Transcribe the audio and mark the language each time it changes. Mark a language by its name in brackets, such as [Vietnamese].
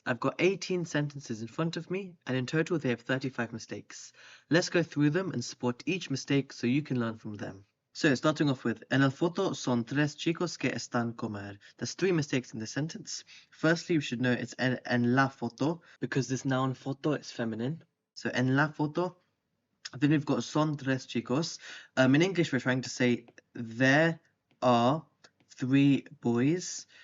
[English] I've got 18 sentences in front of me, and in total they have 35 mistakes. Let's go through them and spot each mistake so you can learn from them. So, starting off with, [Spanish] en el foto son tres chicos que están comer. [English] There's 3 mistakes in the sentence. Firstly, we should know it's [Spanish] en la foto, [English] because this noun foto is feminine. [Spanish] So, en la foto. [English] Then we've got [Spanish] son tres chicos. [English] In English, we're trying to say there are 3 boys.